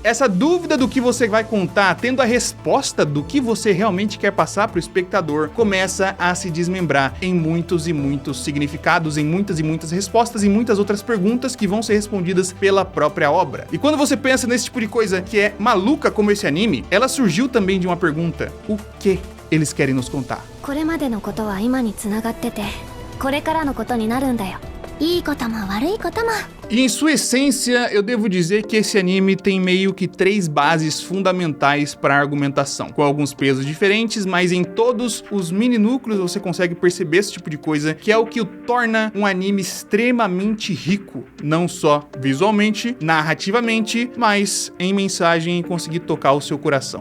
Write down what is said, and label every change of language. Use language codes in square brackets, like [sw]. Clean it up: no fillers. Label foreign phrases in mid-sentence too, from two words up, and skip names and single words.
[pt] Essa dúvida do que você vai contar, tendo a resposta do que você realmente quer passar para o espectador, começa a se desmembrar em muitos e muitos significados, em muitas e muitas respostas e muitas outras perguntas que vão ser respondidas pela própria obra. E quando você pensa nesse tipo de coisa que é maluca como esse anime, ela surgiu também de uma pergunta: o que eles querem nos contar? [ja] これまでのことは今につながってて、これからのことになるんだよ。いいことも悪いことも。 [pt] E em sua essência, eu devo dizer que esse anime tem meio que 3 bases fundamentais para a argumentação, com alguns pesos diferentes, mas em todos os mini núcleos você consegue perceber esse tipo de coisa, que é o que o torna um anime extremamente rico, não só visualmente, narrativamente, mas em mensagem e conseguir tocar o seu coração.